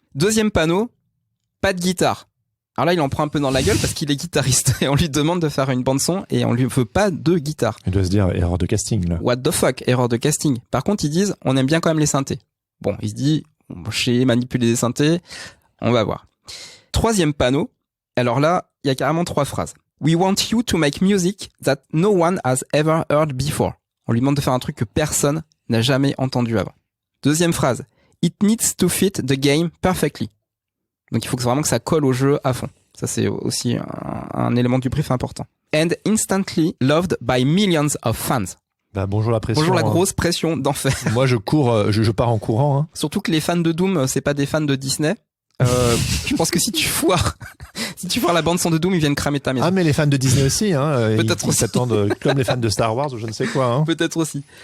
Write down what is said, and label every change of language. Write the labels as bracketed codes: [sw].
[fr] Deuxième panneau, pas de guitare. Alors là, il en prend un peu dans la gueule parce qu'il est guitariste et on lui demande de faire une bande son et on lui veut pas de guitare. Il doit se dire, erreur de casting, là. [en] What the fuck, [fr] erreur de casting. Par contre, ils disent, on aime bien quand même les synthés. Bon, il se dit, j'ai manipulé des synthés, on va voir. Troisième panneau. Alors là, il y a carrément 3 phrases. [en] We want you to make music that no one has ever heard before. [fr] On lui demande de faire un truc que personne n'a jamais entendu avant. Deuxième phrase. [en] It needs to fit the game perfectly. [fr] Donc il faut vraiment que ça colle au jeu à fond. Ça c'est aussi un élément du brief important. [en] And instantly loved by millions of fans. [fr] Bah, bonjour la pression. Bonjour la grosse pression d'enfer. Moi je cours, je pars en courant. Hein. Surtout que les fans de Doom, c'est pas des fans de Disney. Je pense que si tu foires la bande son de Doom, ils viennent cramer ta maison. Ah mais les fans de Disney aussi, hein. Peut-être ils s'attendent comme les fans de Star Wars ou je ne sais quoi. Hein. Peut-être aussi.